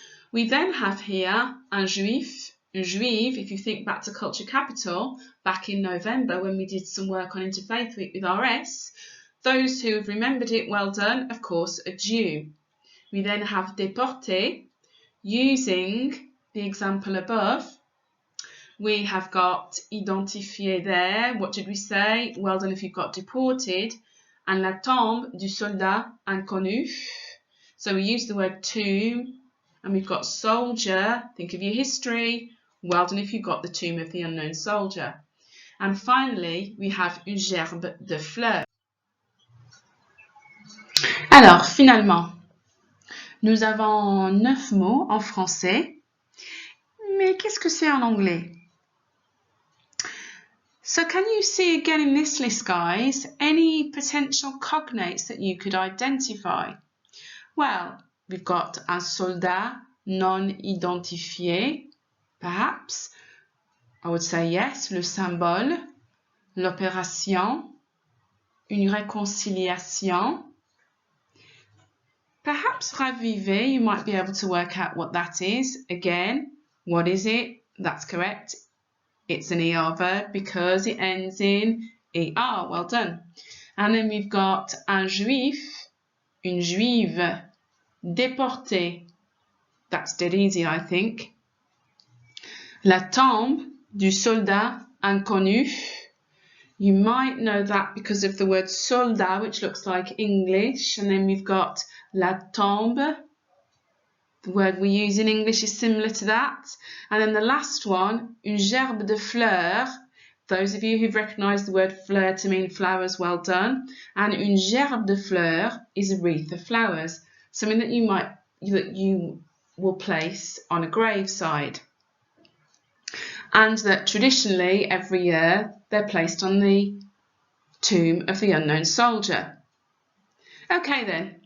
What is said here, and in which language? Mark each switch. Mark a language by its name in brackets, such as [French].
[English] We then have here [French] un juif, [English] if you think back to Culture Capital, back in November when we did some work on Interfaith Week with RS, those who have remembered it, well done, of course, a Jew. We then have déporté, using the example above. We have got identifié there. What did we say? Well done if you've got deported. And [French] la tombe du soldat inconnu. [English] So we use the word tomb. And we've got soldier. Think of your history. Well done if you've got the tomb of the unknown soldier. And finally, we have [French] une gerbe de fleurs. Alors, finalement, nous avons 9 mots en français. Mais qu'est-ce que c'est en anglais? [English] So can you see again in this list, guys, any potential cognates that you could identify? Well, we've got [French] un soldat non identifié, [English] perhaps. I would say yes, [French] le symbole, l'opération, une réconciliation. [English] Perhaps raviver, you might be able to work out what that is. Again, what is it? That's correct. It's an ER verb because it ends in ER. Well done. And then we've got [French] un juif, une juive, déporté. [English] That's dead easy, I think. [French] La tombe du soldat inconnu. [English] You might know that because of the word soldat, which looks like English. And then we've got [French] la tombe. [English] The word we use in English is similar to that. And then the last one, [French] une gerbe de fleurs. [English] Those of you who've recognised the word fleur to mean flowers, well done. And [French] une gerbe de fleurs [English] is a wreath of flowers, something that you will place on a graveside. And that traditionally, every year, they're placed on the tomb of the unknown soldier. Okay then.